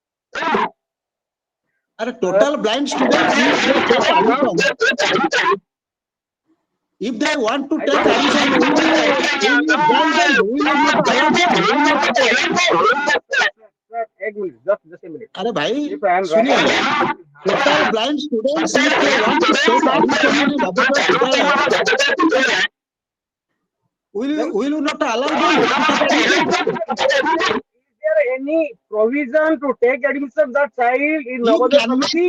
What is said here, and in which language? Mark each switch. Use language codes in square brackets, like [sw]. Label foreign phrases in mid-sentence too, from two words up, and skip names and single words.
[en] And total blind students, if they want to take admission, we will grant them. We will not allow them. Just a minute. [hi] अरे भाई सुनिए, [en] total blind students if they want to take admission in laboratory, we will not allow them to take admission. Is there any provision to take admission of that child in Navodaya committee?